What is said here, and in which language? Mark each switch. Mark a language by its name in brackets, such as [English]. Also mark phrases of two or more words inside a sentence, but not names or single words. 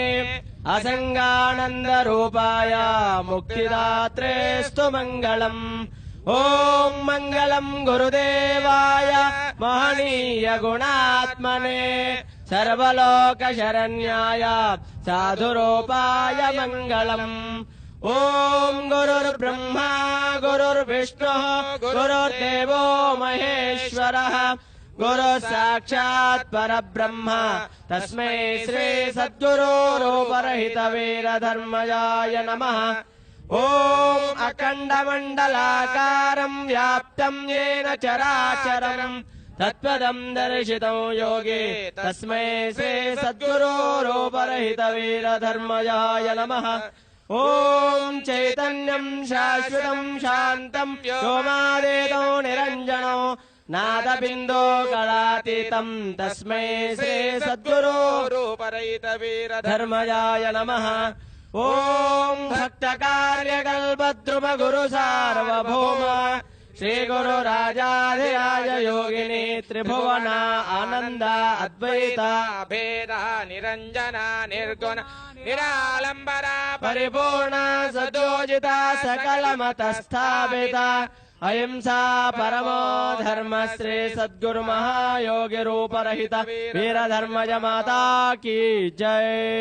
[Sanskrit] ಅಸಂಗಾನಂದ ರೂಪಾಯ ಮುಕ್ತಿದಾತ್ರೇಸ್ತು ಮಂಗಳಂ ಓಂ ಮಂಗಳಂ ಗುರುದೇವಾಯ ಮಹನೀಯ ಗುಣಾತ್ಮನೆ ಸರ್ವಲೋಕ ಶರಣ್ಯಾಯ ಸಾಧುರೂಪಾಯ ಮಂಗಳಂ ಓಂ ಗುರುರ್ಬ್ರಹ್ಮ ಗುರುರ್ವಿಷ್ಣು ಗುರುರ್ದೇವೋ ಮಹೇಶ್ವರಃ ಗುರು ಸಾಕ್ಷಾತ್ ಪರಬ್ರಹ್ಮ ತಸ್ಮೈ ಶ್ರೀ ಸದ್ಗುರು ರೂಪರಹಿತ ವೀರಧರ್ಮಜಾಯ ನಮಃ ಓಂ ಅಖಂಡ ಮಂಡಲಾಕಾರಂ ವ್ಯಾಪ್ತಂ ಯೇನ ಚರಾಚರಂ ತತ್ಪದಂ ದರ್ಶಿತಂ ಯೋಗಿ ತಸ್ಮೈ ಶ್ರೀ ಸದ್ಗುರು ರೂಪರಹಿತ ವೀರಧರ್ಮಜಾಯ ನಮಃ ಓಂ ಚೈತನ್ಯಂ ಶಾಶ್ವತಂ ಶಾಂತಂ ವ್ಯೋಮಾದೇತೋ ನಿರಂಜನೋ ನಾದಬಿಂದೋ ಕಳಾತೀತಂ ತಸ್ಮೈ ಶ್ರೀ ಸದ್ಗುರು ರೂಪರಹಿತ ವೀರಧರ್ಮಜಾಯ ನಮಃ ಓಂ ಭಕ್ತ ಕಾರ್ಯಕಲ್ಪದ್ರುಮ ಗುರು ಸಾರ್ವಭೌಮ ಶ್ರೀ ಗುರು ರಾಜಾಧಿರಾಜ ಯೋಗಿನಿ ತ್ರಿಭುವನ ಆನಂದ ಅದ್ವೈತ ಭೇದ ನಿರಂಜನ ನಿರ್ಗುಣ ನಿರಾಲಂಬರ ಪರಿಪೂರ್ಣ ಸದೋಜಿತ ಸಕಲ ಮತ ಸ್ಥಾಪಿತ ಅಹಿಂಸಾ ಪರಮೋ ಧರ್ಮ ಶ್ರೀ ಸದ್ಗುರು ಮಹಾಯೋಗಿ ರೂಪರಹಿತ ವೀರಧರ್ಮಜ [Hindi] माता की जय.